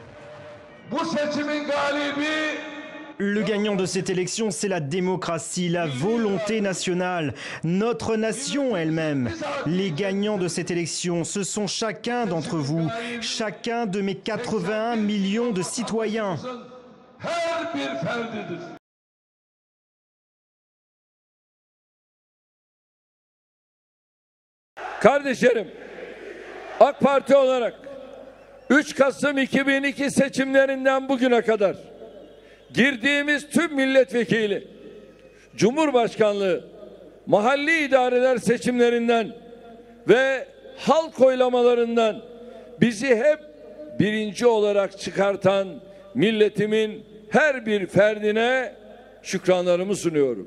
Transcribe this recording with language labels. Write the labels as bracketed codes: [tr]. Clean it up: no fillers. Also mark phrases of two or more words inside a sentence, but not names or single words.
[fr] Le gagnant de cette élection, c'est la démocratie, la volonté nationale, notre nation elle-même. Les gagnants de cette élection, ce sont chacun d'entre vous, chacun de mes 81 millions de citoyens. [tr] Kardeşlerim, AK Parti olarak 3 Kasım 2002 seçimlerinden bugüne kadar girdiğimiz tüm milletvekili, Cumhurbaşkanlığı, mahalli idareler seçimlerinden ve halk oylamalarından bizi hep birinci olarak çıkartan milletimin her bir ferdine şükranlarımı sunuyorum.